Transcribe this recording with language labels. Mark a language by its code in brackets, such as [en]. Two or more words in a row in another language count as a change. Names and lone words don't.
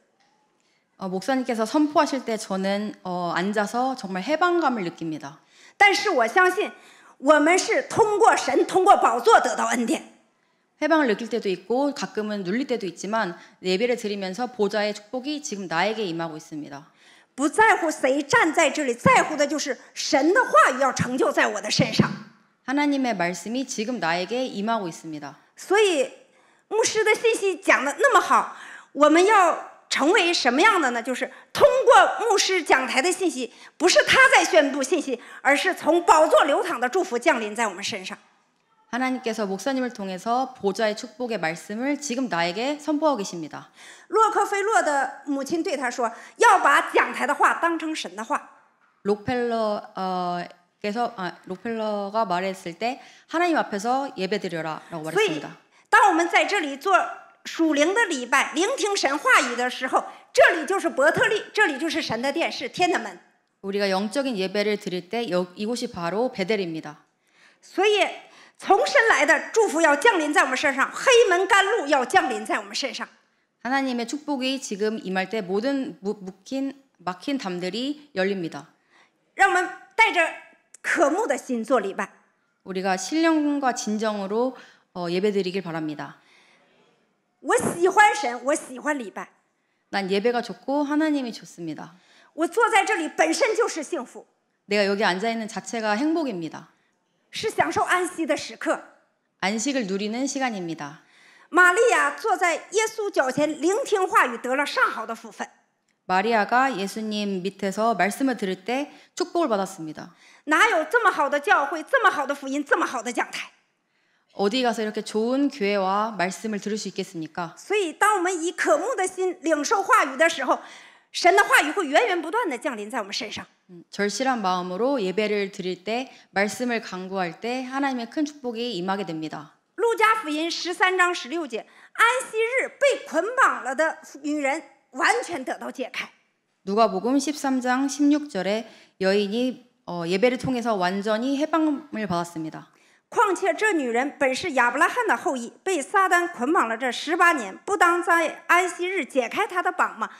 [ko] 목사님께서 선포하실 때 저는 앉아서 정말 해방감을 느낍니다. [zh] 但是我相信，我们是通过神、通过宝座得到恩典。 [ko] 해방을 느낄 때도 있고 가끔은 눌릴 때도 있지만 예배를 드리면서 보좌의 축복이 지금 나에게 임하고 있습니다. [zh] 不在乎谁站在这里，在乎的就是神的话语要成就在我的身上。 [ko] 하나님의 말씀이 지금 나에게 임하고 있습니다. [zh] 所以牧师的信息讲的那么好，我们要成为什么样的呢？就是通过牧师讲台的信息，不是他在宣布信息，而是从宝座流淌的祝福降临在我们身上。 [ko] 하나님께서 목사님을 통해서 보좌의 축복의 말씀을 지금 나에게 선포하고 계십니다. [zh] 洛克菲洛的母亲对他说：“要把讲台的话当成神的话。” [ko] 록펠러가 말했을 때 하나님 앞에서 예배드려라라고 [zh] 所以 [ko] 말했습니다. ， [zh] 当我们在这里做属灵的礼拜，聆听神话语的时候，这里就是伯特利，这里就是神的殿，是天的门。 [ko] 우리가 영적인 예배를 드릴 때 이곳이 바로 베델입니다. [zh] 所以，从神来的祝福要降临在我们身上，黑门甘露要降临在我们身上。 [ko] 하나님의 축복이 지금 임할 때 모든 막힌 담들이 열립니다. [zh] 让我们带着渴慕的心做礼拜。 [ko] 우리가 신령과 진정으로 예배드리길 바랍니다. [zh] 我喜欢神，我喜欢礼拜。 [ko] 난 예배가 좋고 하나님이 좋습니다. [zh] 我坐在这里本身就是幸福， [ko] 내가 여기 앉아 있는 자체가 행복입니다. [zh] 是享受安息的时刻。 [ko] 안식을 누리는 시간입니다. [zh] 玛利亚坐在耶稣脚前聆听话语，得了上好的福分。 [ko] 마리아가 예수님 밑에서 말씀을 들을 때 축복을 받았습니다. [zh] 哪有这么好的教会，这么好的福音，这么好的讲台？ [ko] 어디 가서 이렇게 좋은 교회와 말씀을 들을 수 있겠습니까? [zh] 所以，当我们以渴慕的心领受话语的时候，神的话语会源源不断的降临在我们身上。 [ko] 절실한 마음으로 예배를 드릴 때 말씀을 강구할 때 하나님의 큰 축복이 임하게 됩니다. [zh] 路加福音13章16节，安息日被捆绑了的女人完全得到解开。 [ko] 누가복음 13장 16절에 여인이 예배를 통해서 완전히 해방을 받았습니다. [zh] 况且这女人本是亚伯拉罕的后裔，被撒旦捆绑了这18年，不当在安息日解开她的绑吗？